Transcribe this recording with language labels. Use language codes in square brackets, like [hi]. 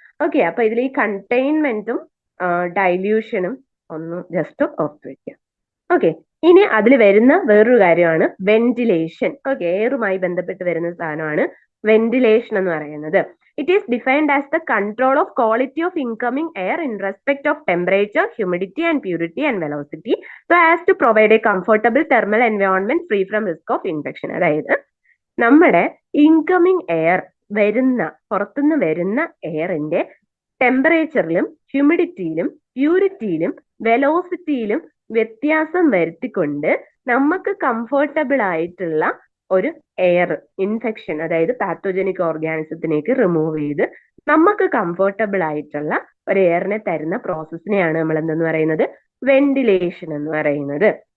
[ml] Okay, അപ്പൊ ഇതിൽ ഈ കണ്ടെയ്ൻമെന്റും ഡൈല്യൂഷനും ഒന്ന് ജസ്റ്റ് ഓർത്ത് വെക്കാം. ഓക്കെ, ഇനി അതിൽ വരുന്ന വേറൊരു കാര്യമാണ് വെന്റിലേഷൻ. ഓക്കെ, എയറുമായി ബന്ധപ്പെട്ട് വരുന്ന സാധനമാണ് വെന്റിലേഷൻ എന്ന് പറയുന്നത്. [en] It is defined as the control of quality of incoming air in respect of temperature, humidity and purity and velocity so as to provide a comfortable thermal environment free from risk of infection. [ml] അതായത് നമ്മുടെ incoming air പുറത്തുനിന്ന് വരുന്ന എയറിന്റെ ടെമ്പറേച്ചറിലും ഹ്യൂമിഡിറ്റിയിലും പ്യൂരിറ്റിയിലും വെലോസിറ്റിയിലും വ്യത്യാസം വരുത്തിക്കൊണ്ട് നമുക്ക് comfortable ആയിട്ടുള്ള ഒരു air infection, അതായത് pathogenic ഓർഗാനിസത്തിനേക്ക് remove ചെയ്ത് നമുക്ക് കംഫർട്ടബിൾ ആയിട്ടുള്ള ഒരു എയറിനെ തരുന്ന പ്രോസസ്സിനെയാണ് നമ്മൾ എന്തെന്ന് പറയുന്നത്, വെന്റിലേഷൻ എന്ന് പറയുന്നത്.